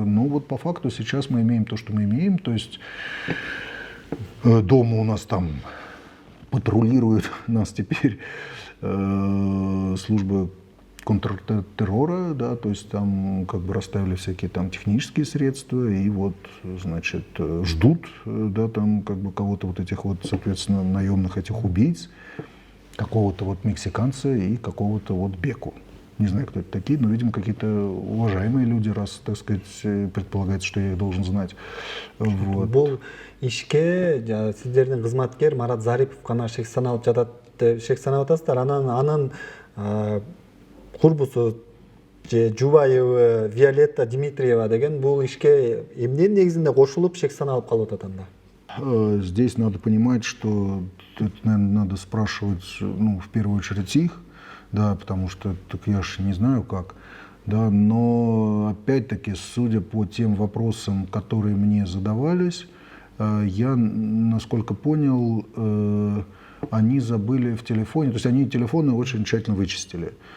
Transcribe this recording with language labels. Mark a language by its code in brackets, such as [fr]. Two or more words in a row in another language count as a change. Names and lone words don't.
[ru] Но вот по факту сейчас мы имеем то, что мы имеем, то есть дома у нас там патрулирует нас теперь служба контртеррора, да, то есть там как бы расставили всякие там технические средства и вот, значит, ждут, да, там как бы кого-то вот этих вот, соответственно, наемных этих убийц, какого-то вот мексиканца и какого-то вот Беку. Не знаю, кто это такие, но, видимо, какие-то уважаемые люди, раз, так сказать, предполагается, что я их должен знать. Вот. [ky] Бул ишке сиздердин кызматкер Марат Зарипов гана шек саналып атасыздар. Анан курбусу Жубаева Виолетта Дмитриева деген бул ишке эмненин негизинде кошулуп шек саналып калып атат анда? [ru] Здесь надо понимать, что это, наверное, надо спрашивать, в первую очередь их, да, потому что так я ж не знаю как, да, но опять-таки, судя по тем вопросам, которые мне задавались, я, насколько понял, они забыли в телефоне, то есть они телефоны очень тщательно вычистили.